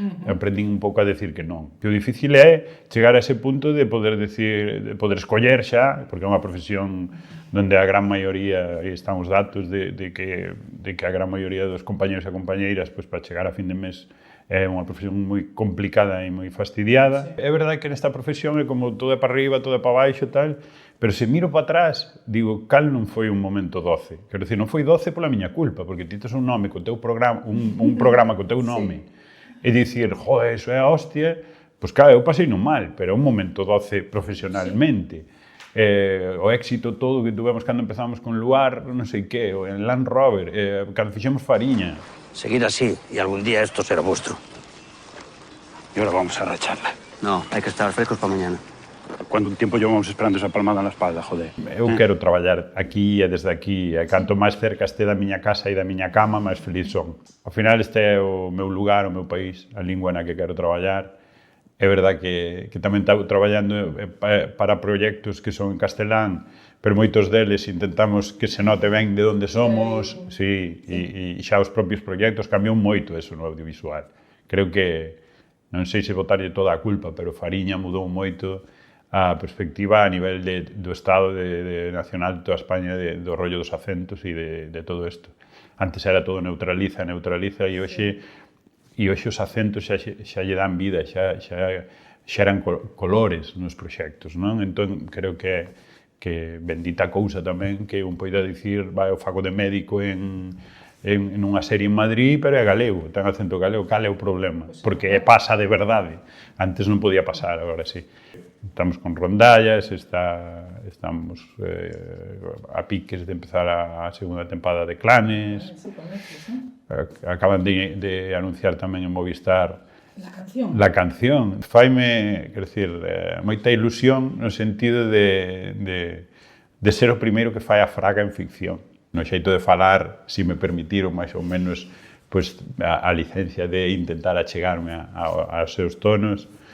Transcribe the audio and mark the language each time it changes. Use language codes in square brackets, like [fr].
[gl] Aprendín un pouco a decir que non. Que o difícil é chegar a ese punto de poder decir, de poder escoller xa, porque é unha profesión onde a gran maioría, aí están os datos de que a gran maioría dos compañeros e compañeiras, pois, para chegar a fin de mes, é unha profesión moi complicada e moi fastidiada. É verdade que nesta profesión é como todo é para arriba, todo é para baixo e tal, pero se miro para atrás, digo, cal non foi un momento doce? Quero dicir, non foi doce pola miña culpa, porque ti tes un nome co teu programa, un programa co teu nome, e dicir, joder, eso é a hostia, pois claro, eu pasei non mal, pero é un momento doce profesionalmente. O éxito todo que tuvemos cando empezamos con Luar, non sei que, o en Land Rover, cando fixemos Fariña. [es] Seguir así y algún día esto será vuestro. Y ahora vamos a racharla. No, hay que estar frescos para mañana. ¿Cuánto tiempo llevamos esperando esa palmada en la espalda, joder? [gl] Eu quero traballar aquí e desde aquí, e canto máis cerca este da miña casa e da miña cama, máis feliz son. Ao final este é o meu lugar, o meu país, a lingua na que quero traballar. É verdad que tamén estou traballando para proxectos que son en castelán, pero moitos deles intentamos que se note ben de onde somos, sí, e xa os propios proxectos cambiou moito eso no audiovisual. Creo que, non sei se botarlle toda a culpa, pero Fariña mudou moito a perspectiva a nivel do Estado nacional de toda España, do rollo dos acentos e de todo isto. Antes era todo neutraliza, e hoxe os acentos xa lle dan vida, xa eran colores nos proxectos, non? Entón, creo que bendita cousa tamén que un poida dicir, vai, eu fago de médico en unha serie en Madrid, pero é galego, ten acento galego, cal é o problema? Porque pasa de verdade. Antes non podía pasar, agora sí. Estamos con rondallas, estamos a piques de empezar a segunda tempada de Clanes. Acaban de anunciar tamén en Movistar La Canción. Faime, quero dicir, moita ilusión no sentido de ser o primeiro que fai a fraga en ficción. No xeito de falar, se me permitiron máis ou menos a licencia de intentar achegarme aos seus tonos.